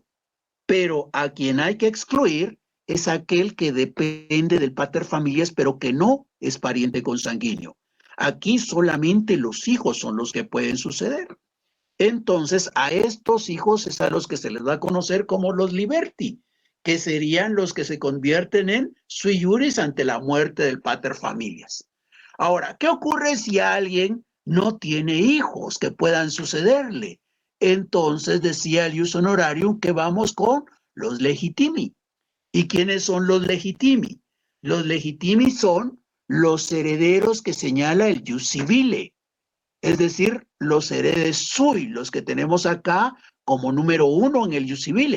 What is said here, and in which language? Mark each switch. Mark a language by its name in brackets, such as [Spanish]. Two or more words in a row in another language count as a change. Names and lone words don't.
[Spanish] Pero a quien hay que excluir es aquel que depende del paterfamilias, pero que no es pariente consanguíneo. Aquí solamente los hijos son los que pueden suceder. Entonces, a estos hijos es a los que se les va a conocer como los liberti, que serían los que se convierten en [Latin] sui juris [Spanish] ante la muerte del paterfamilias. Ahora, ¿qué ocurre si alguien no tiene hijos que puedan sucederle? Entonces decía el [Latin] jus honorarium [Spanish] que vamos con los legitimi. ¿Y quiénes son los legitimi? Los legitimi son los herederos que señala el [Latin] jus civile, [Spanish] es decir, los [Latin] heredes sui, [Spanish] los que tenemos acá como número 1 en el [Latin] jus civile.